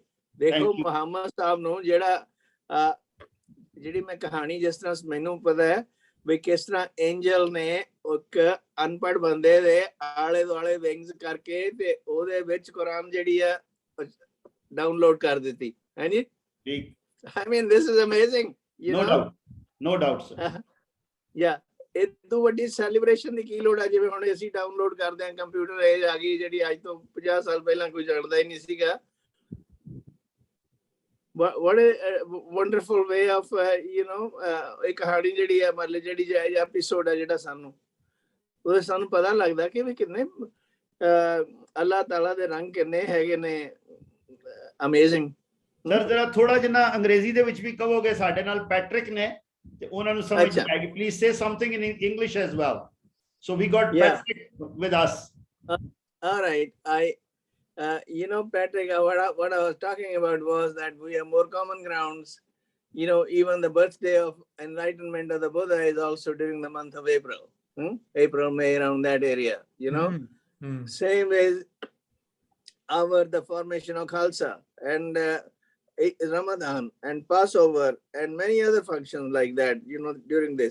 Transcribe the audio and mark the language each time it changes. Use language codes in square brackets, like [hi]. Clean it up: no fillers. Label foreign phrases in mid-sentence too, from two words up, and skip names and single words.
[pa] ਦੇਖੋ ਮੁਹੰਮਦ ਸਾਹਿਬ ਨੂੰ ਜਿਹੜੀ ਮੈਂ ਕਹਾਣੀ ਜਿਸ ਤਰ੍ਹਾਂ ਮੈਨੂੰ ਪਤਾ ਹੈ ਵੀ ਕਿਸ ਤਰ੍ਹਾਂ ਐਂਜਲ ਨੇ ਇੱਕ ਅਨਪੜ੍ਹ ਬੰਦੇ ਦੇ ਆਲੇ ਦੁਆਲੇ ਵਿੰਗਸ ਕਰਕੇ ਤੇ ਉਹਦੇ ਵਿੱਚ ਕੁਰਾਨ ਜਿਹੜੀ ਆ ਡਾਊਨਲੋਡ ਕਰ ਦਿੱਤੀ ਹੈ ਜੀ। ਠੀਕ। [en] I mean this is amazing, you know. No doubt sir. Yeah, [pa] ਇਹ ਤੋਂ ਵੱਡੀ ਸੈਲੀਬ੍ਰੇਸ਼ਨ ਦੀ ਕੀ ਲੋੜ ਹੈ? ਜਿਵੇਂ ਹੁਣ ਅਸੀਂ ਡਾਊਨਲੋਡ ਕਰਦੇ ਹਾਂ, [en] computer age [pa] ਆ ਗਈ ਜਿਹੜੀ ਅੱਜ ਤੋਂ 50 ਸਾਲ ਪਹਿਲਾਂ ਕੋਈ ਜਾਣਦਾ ਹੀ ਨਹੀਂ ਸੀਗਾ। [en] What a wonderful way of you know [pa] ਇਹ ਕਹਾਣੀ ਜਿਹੜੀ ਹੈ ਮਤਲਬ ਜਿਹੜੀ ਐਪੀਸੋਡ ਹੈ ਜਿਹੜਾ ਸਾਨੂੰ ਉਹਦੇ ਸਾਨੂੰ ਪਤਾ ਲੱਗਦਾ ਕਿ ਵੀ ਕਿੰਨੇ ਅੱਲਾਹ ਤਾਲਾ ਦੇ ਰੰਗ ਕਿੰਨੇ ਹੈਗੇ ਨੇ ਅਮੇਜ਼ਿੰਗ। ਸਰ ਜਰਾ ਥੋੜਾ ਜਿਹਾ ਅੰਗਰੇਜ਼ੀ ਦੇ ਵਿੱਚ ਵੀ ਕਹੋਗੇ? ਸਾਡੇ ਨਾਲ ਪੈਟਰਿਕ ਨੇ ਤੇ ਉਹਨਾਂ ਨੂੰ ਸਮਝ ਆਏਗੀ। [en] Please say something in English as well. So we got Patrick with us. All right, you know Patrick, what I was talking about was that we have more common grounds. You know, even the birthday of enlightenment of the Buddha is also during the month of April. April, May, around that area, you know. Same as the formation of Khalsa and Ramadan and Passover and many other functions like that, you know, during this.